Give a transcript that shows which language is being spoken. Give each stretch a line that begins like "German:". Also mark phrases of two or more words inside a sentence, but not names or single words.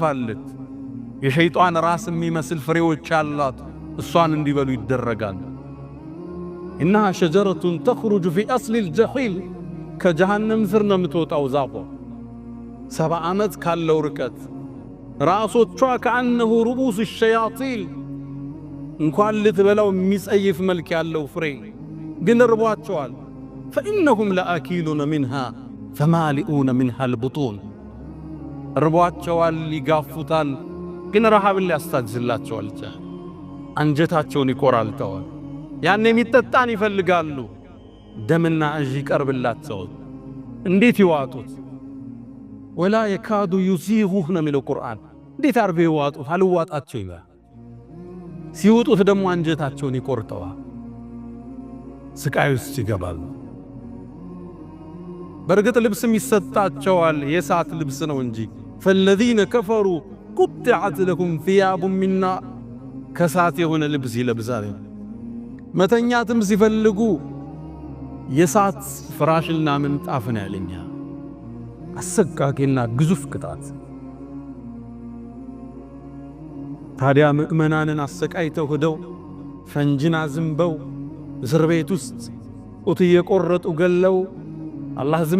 Amharic: አለች። የሸይጣን ራስ የሚመስል ፍሬዎች አሏት። እሷን እንዲበሉ ይደረጋል።
Arabic: إنها شجرة تخرج في أصل
Amharic: ጀሒም ከጀሃነም ስር ነው የምትወጣው ዛፏ። 70 ዓመት ካለው ርቀት ራሶቿ
Arabic: كأنه رؤوس الشياطين
Amharic: እንኳን ልትበላው የሚጸይፍ መልክ ያለው ፍሬ ግን ርቧቸዋል።
Arabic: فإنهم لآكلون منها فمالئون منها البطون
Amharic: ርቧቸዋል፣ ይጋፉታል። ግን ረሃብን ሊያስታግዝላቸዋል። አንጀታቸውን ይቆራልተዋል። ያኔ የሚጠጣን ይፈልጋሉ። ደምና እዥ ይቀርብላቸዋል። እንዴት ይዋጡት?
Arabic: ولا يكاد يسيغه
Amharic: ነው የሚለው ቁርአን። እንዴት አርቤ ይዋጡት? አልዋጣቸው ይላል። ሲውጡት ደግሞ አንጀታቸውን ይቆርጠዋል። ስቃይ ውስጥ ይገባሉ። በርግጥ ልብስም ይሰጣቸዋል። የእሳት ልብስ ነው እንጂ
Arabic: فالذين كفروا قطعت لهم ثياب من نار
Amharic: ከእሳት የሆነ ልብስ ይለብሳል። መተኛትም ሲፈልጉ የእሳት ፍራሽና ምንጣፍን ያለኛ አሰቃቂና ግዙፍ ቅጣት። ታዲያ ምእመናንን አሰቃይተው ሄደው ፈንጅና ዝንበው እስር ቤት ውስጥ ጡት እየቆረጡ ገለው አላህ ዝም